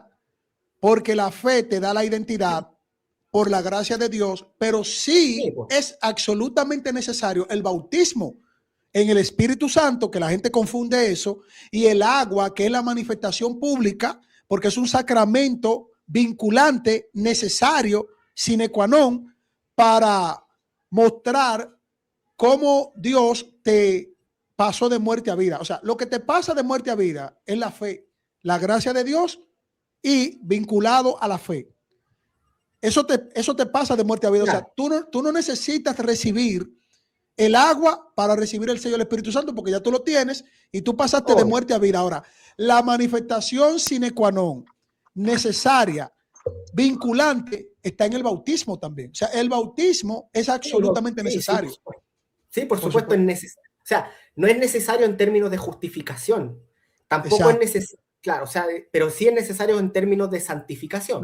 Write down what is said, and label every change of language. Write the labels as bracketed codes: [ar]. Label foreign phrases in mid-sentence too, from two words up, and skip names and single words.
[es] Porque la fe te da la identidad por la gracia de Dios, pero sí es absolutamente necesario el bautismo en el Espíritu Santo, que la gente confunde eso, y el agua, que es la manifestación pública, porque es un sacramento vinculante, necesario, [la] sine qua non, [es] para mostrar cómo Dios te pasó de muerte a vida. O sea, lo que te pasa de muerte a vida es la fe, la gracia de Dios y vinculado a la fe. Eso te pasa de muerte a vida. Claro. O sea, tú no necesitas recibir el agua para recibir el sello del Espíritu Santo, porque ya tú lo tienes y tú pasaste de muerte a vida. Ahora, la manifestación [la] sine qua non, [es] necesaria, vinculante, está en el bautismo también. O sea, el bautismo es absolutamente necesario. Sí, por supuesto es necesario. O sea, no es necesario en términos de justificación. Tampoco es necesario. Claro, o sea, pero sí es necesario en términos de santificación.